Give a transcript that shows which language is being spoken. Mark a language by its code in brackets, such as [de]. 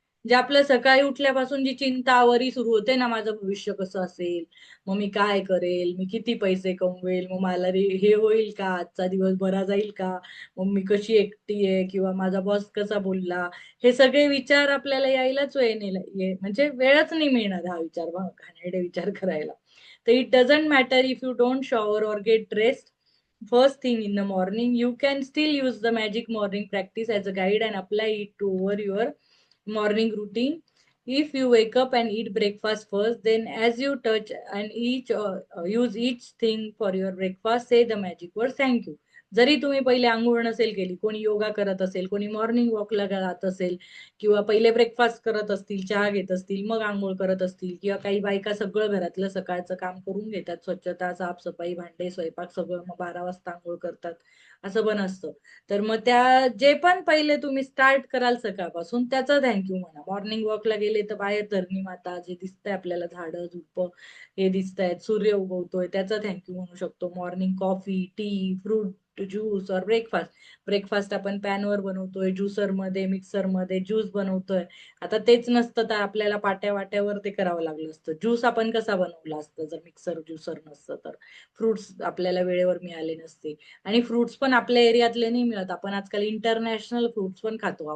[mr] जे आपलं सकाळी उठल्यापासून जी चिंता, वरी सुरू होते ना, माझं भविष्य कसं असेल, मग मी काय करेल, मी किती पैसे कमवेल, मग मला हे होईल का, आजचा दिवस बरा जाईल का, मग मी कशी एकटी आहे किंवा माझा बॉस कसा बोलला, हे सगळे विचार आपल्याला यायलाच वेळ नाही, म्हणजे वेळच नाही मिळणार हा विचार, घाणेरडे विचार करायला. [en] So it doesn't matter if you don't shower or get dressed first thing in the morning. You can still use the magic morning practice as a guide and apply it to over your morning routine. If you wake up and eat breakfast first, then as you touch and use each thing for your breakfast, say the magic word thank you. [mr] जरी तुम्ही पहिले अंघोळ नसेल केली, कोणी योगा करत असेल, कोणी मॉर्निंग वॉकला जात असेल, किंवा पहिले ब्रेकफास्ट करत असतील, चहा घेत असतील, मग अंघोळ करत असतील, किंवा काही बायका सगळं घरातलं सकाळचं काम करून घेतात, स्वच्छता, साफसफाई, भांडे, स्वयंपाक सगळं, मग 12 वाजता अंघोळ करतात. असं पण असतं. तर मग त्या जे पण पहिले तुम्ही स्टार्ट कराल सकाळपासून त्याचं थँक्यू म्हणा. मॉर्निंग वॉकला गेले तर बाहेर धरणी माता जे दिसतंय आपल्याला, झाडं झुडपं हे दिसतायत, सूर्य उगवतोय, त्याचं थँक्यू म्हणू शकतो. [en] Morning coffee, tea, fruit juice और breakfast. [mr] ब्रेकफास्ट आपण पॅनवर बनवतोय, ज्युसरमध्ये, मिक्सरमध्ये ज्यूस बनवतोय. आता तेच नसतं तर आपल्याला पाट्या वाट्यावर ते करावं लागलं असतं. ज्यूस आपण कसा बनवला असतं जर मिक्सर ज्युसर नसतं तर. फ्रुट्स आपल्याला वेळेवर मिळाले नसते. आणि फ्रुट्स पण आपल्या एरियातले नाही मिळत. आपण आजकाल इंटरनॅशनल फ्रुट्स पण खातो.